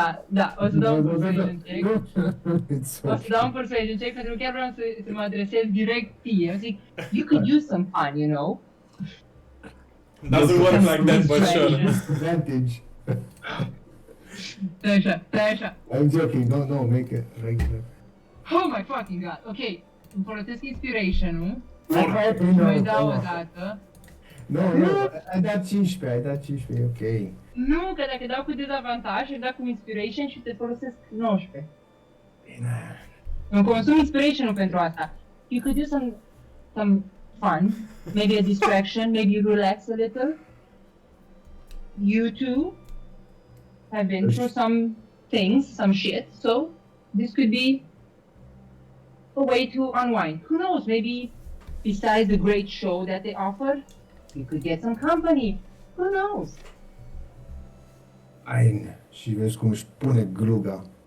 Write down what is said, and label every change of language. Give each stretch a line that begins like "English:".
Romanian: Da, o să dau un persuasion check.
English: It's
Romanian: O să dau un persuasion check pentru că chiar vreau să mă adresez direct ție. Eu zic,
English: you could use some fun, you know? Doesn't work like that, but sure. Advantage.
Romanian: Stai așa.
English: I'm joking. No, make it regular. Oh my fucking god.
Romanian: Ok, îmi folosesc inspiration-ul.
English: No,
Romanian: Mai dau o dată. No, ai dat 15, ok. Nu, că dacă dau cu dezavantaj, îi dau cu inspiration și te folosesc 19. Bine. Îmi consum inspiration-ul pentru asta.
English: You could do some fun, maybe a distraction, maybe relax a little. You two have been through some things, some shit, so this could be a way to unwind. Who knows, maybe besides the great show that they offer, you could get some company. Who knows? Ain.
Romanian: Și vezi cum își pune gluga.